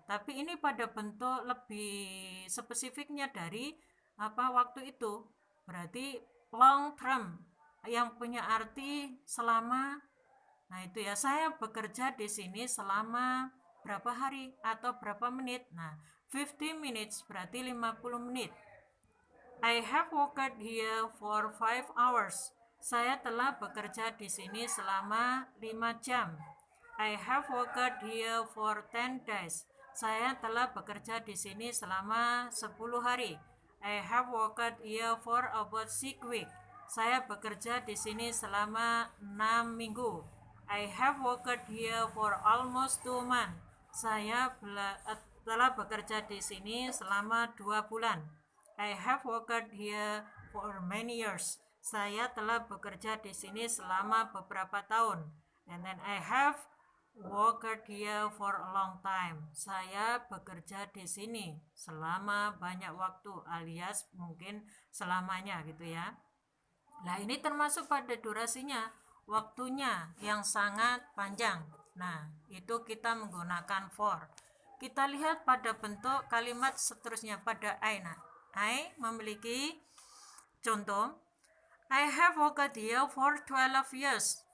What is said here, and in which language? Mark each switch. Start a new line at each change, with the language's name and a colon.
Indonesian: Tapi ini pada bentuk lebih spesifiknya dari waktu itu. Berarti long term yang punya arti selama. Nah, itu ya, saya bekerja di sini selama berapa hari atau berapa menit. Nah, 50 minutes berarti 50 menit. I have worked here for 5 hours. Saya telah bekerja di sini selama 5 jam. I have worked here for 10 days. Saya telah bekerja di sini selama 10 hari.
English: I have worked here for about 6 weeks. Saya bekerja di sini selama 6 minggu.
Indonesian: I have worked here for almost 2 months. Saya telah bekerja di sini selama 2 bulan. I have worked here for many years. Saya telah bekerja di sini selama beberapa tahun.
English: And then I have worked here for a long time.
Indonesian: Saya bekerja di sini selama banyak waktu, alias mungkin selamanya gitu ya. Nah, ini termasuk pada durasinya, waktunya yang sangat panjang. Nah, itu kita menggunakan for. Kita lihat pada bentuk kalimat seterusnya pada I.
English: Nah, I memiliki contoh, I have worked here for 12 years.